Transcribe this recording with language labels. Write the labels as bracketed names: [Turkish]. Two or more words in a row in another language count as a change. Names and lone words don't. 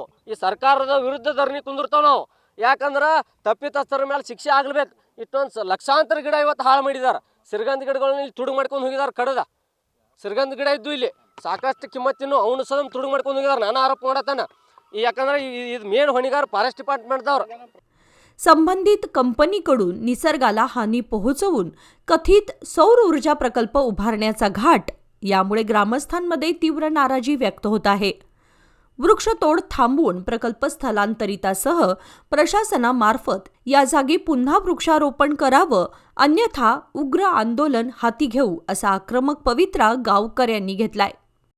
[Kannada] ಈ ಸರ್ಕಾರದ ವಿರುದ್ಧ ಧರಣಿ ಕುಂದಿರ್ತಾವೆ ನಾವು, ಯಾಕಂದ್ರೆ ತಪ್ಪಿತಸ್ಥರ ಮೇಲೆ ಶಿಕ್ಷೆ ಆಗಬೇಕು। ಇಷ್ಟೊಂದು ಲಕ್ಷಾಂತರ ಗಿಡ ಇವತ್ತು ಹಾಳು ಮಾಡಿದ್ದಾರೆ। ಸಿರ್ಗಂಧ ಗಿಡಗಳನ್ನ ಇಲ್ಲಿ ತುಡುಗು ಮಾಡ್ಕೊಂಡು ಹೋಗಿದ್ದಾರೆ, ಕಡದ ಸಿರ್ಗಂಧ ಗಿಡ ಇದ್ದು ಇಲ್ಲಿ ಸಾಕಷ್ಟು ಕಿಮ್ಮತ್ತಿನ್ನು ಅವನು ಸಹ ತುಡುಗು ಮಾಡ್ಕೊಂಡು ಹೋಗಿದ್ದಾರೆ। ನಾನು ಆರೋಪ ಮಾಡತ್ತಾನ, ಯಾಕಂದ್ರೆ ಇದು ಮೇನ್ ಹೊಣೆಗಾರ [English] forest departmentದವರು। [Marathi] संबंधित कंपनीकडून निसर्गाला हानी पोहोचवून कथित सौर ऊर्जा प्रकल्प उभारण्याचा घाट, यामुळे ग्रामस्थांमध्ये तीव्र नाराजी व्यक्त होत आहे। वृक्षतोड थांबवून प्रकल्प स्थलांतरितासह प्रशासनामार्फत या जागी पुन्हा वृक्षारोपण करावं, अन्यथा उग्र आंदोलन हाती घेऊ असा आक्रमक पवित्रा गावकऱ्यांनी घेतलाय।